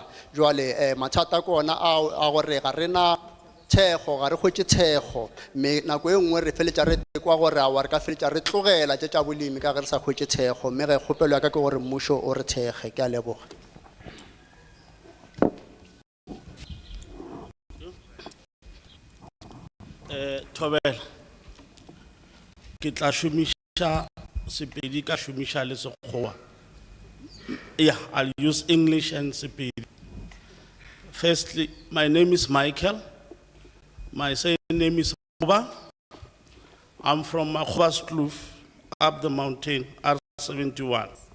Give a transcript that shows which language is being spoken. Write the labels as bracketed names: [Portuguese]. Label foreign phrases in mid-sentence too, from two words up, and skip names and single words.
[Northern Sotho] Jwale mathata ke ona a gore ga rena thekgo, ga re hwetše thekgo, mme nako e nngwe re feletša re tekwa gore awa re ka feletša re tlogela tše tša bolemi ka ge re sa hwetše thekgo, mme ge kgopelo ya ka ke gore mmušo o re thekge. Ke a leboga. Thobela, ke tla šomiša Sepedi ka šomiša le Sekgowa. [English] Yeah, I'll use English and Sepedi. Firstly, my name is Michael. My surname is Oba. I'm from Makgoba's Kloof, up the mountain, R71.